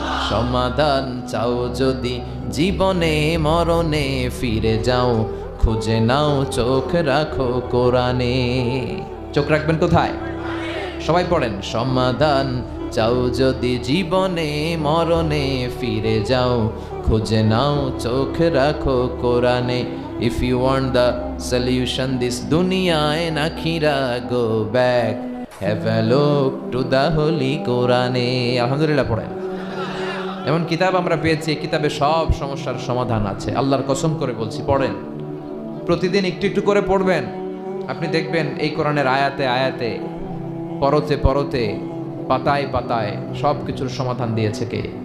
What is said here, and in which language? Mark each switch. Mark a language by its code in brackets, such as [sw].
[bn] সমাধান চাও যদি জীবনে মরণে, ফিরে যাও খুঁজে নাও, চোখ রাখো কোরআনে। চোখ রাখবেন কোথায়? সবাই পড়েন, সমাধান চাও যদি জীবনে মরণে, ফিরে যাও খুঁজে নাও, চোখ রাখো কোরআনে। [en] If you want the solution this dunya and akhira, go back, have a look to the holy Quran. [bn] আলহামদুলিল্লাহ পড়েন। এমন কিতাব আমরা পেয়েছি, কিতাবে সব সমস্যার সমাধান আছে। আল্লাহর কসম করে বলছি, পড়েন, প্রতিদিন একটু একটু করে পড়বেন, আপনি দেখবেন এই কোরআনের আয়াতে আয়াতে, পরতে পরতে, পাতায় পাতায় সব কিছুর সমাধান দিয়েছে কে?